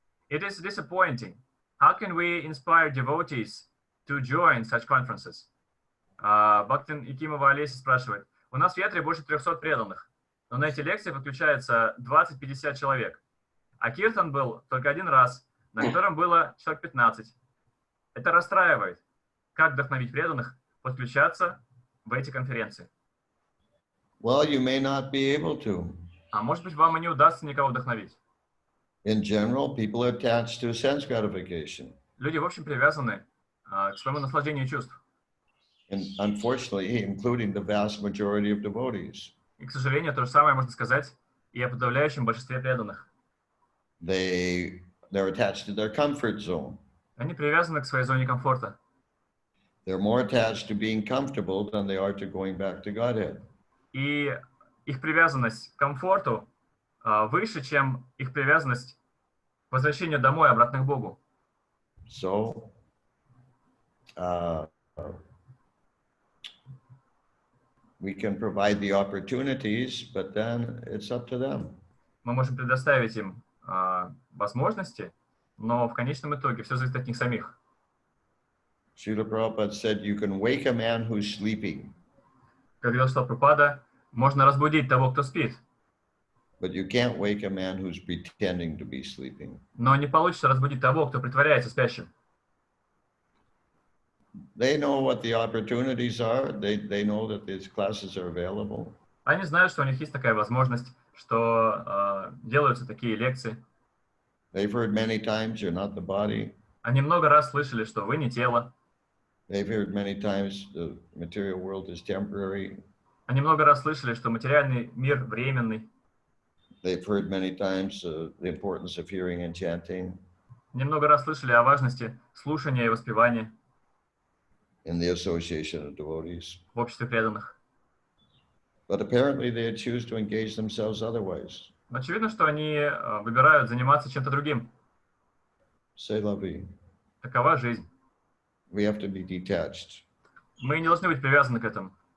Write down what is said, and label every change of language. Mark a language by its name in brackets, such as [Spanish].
[English] It is disappointing. How can we inspire devotees to join such conferences? [Russian] Бхактин Якимова Олеся спрашивает, у нас в ятре больше 300 преданных, но на эти лекции подключается 20-50 человек. А киртан был только один раз, на котором было человек 15. Это расстраивает. Как вдохновить преданных подключаться в эти конференции? [English] Well, you may not be able to. [Russian] А может быть, вам и не удастся никого вдохновить. [English] In general, people are attached to sense gratification. [Russian] Люди, в общем, привязаны к своему наслаждению чувств. [English] And unfortunately, including the vast majority of devotees. [Russian] И, к сожалению, то же самое можно сказать и о подавляющем большинстве преданных. [English] They're attached to their comfort zone. [Russian] Они привязаны к своей зоне комфорта. [English] They're more attached to being comfortable than they are to going back to Godhead. [Russian] И их привязанность к комфорту выше, чем их привязанность к возвращению домой, обратно к Богу. [English] So, we can provide the opportunities, but then it's up to them. [Russian] Мы можем предоставить им возможности, но в конечном итоге все зависит от них самих. [English] Srila Prabhupada said, you can wake a man who's sleeping. [Russian] Как говорил Шрила Прабхупада, можно разбудить того, кто спит, [English] But you can't wake a man who's pretending to be sleeping. [Russian] но не получится разбудить того, кто притворяется спящим. [English] They know what the opportunities are. They know that these classes are available. [Russian] Они знают, что у них есть такая возможность, что делаются такие лекции. [English] They've heard many times you're not the body. [Russian] Они много раз слышали, что вы не тело. [English] They've heard many times the material world is temporary. [Russian] Они много раз слышали, что материальный мир временный. [English] They've heard many times the importance of hearing and chanting. [Russian] Они много раз слышали о важности слушания и воспевания [English] In the association of devotees. [Russian] в обществе преданных. [English] But apparently they choose to engage themselves otherwise. [Russian] Но очевидно, что они выбирают заниматься чем-то другим. [French] C'est la vie. [Russian] Такова жизнь. [English] We have to be detached. [Russian] Мы не должны быть привязаны к этому.